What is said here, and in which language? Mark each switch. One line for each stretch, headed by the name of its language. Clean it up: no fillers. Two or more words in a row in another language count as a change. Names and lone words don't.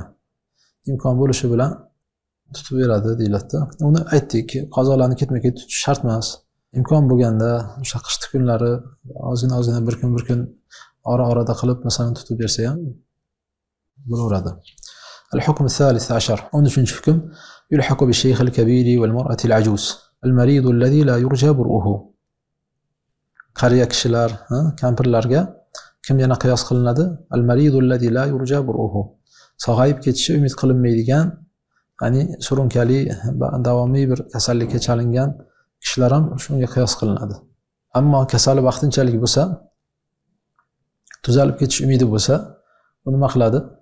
Uzbek: Imkon bo'lishi bilan tutib beradi deyiladi. Uni aytdik, qazolarni ketma-ket tutish shart emas. Imkon bo'lganda o'sha qishki kunlari ozgina bir kun ora-orada qilib masalan tutib bersa ham bo'laveradi.
Arabic: الحكم الثالث عشر. 13-hukm. يلحق بالشيخ الكبير والمرأة العجوز المريض الذي لا يرجى برؤه.
Uzbek: Qariya kishilar, kampirlarga kim yana qiyos qilinadi?
Arabic: المريض الذي لا يرجى برؤه.
Uzbek: Sog'ayib ketishi umid qilinmaydigan, ya'ni surunkali, davomiy bir kasallikka chalingan kishilar ham shunga qiyos qilinadi. Ammo kasali vaqtinchalik bo'lsa, tuzalib ketish umidi bo'lsa, u nima qiladi?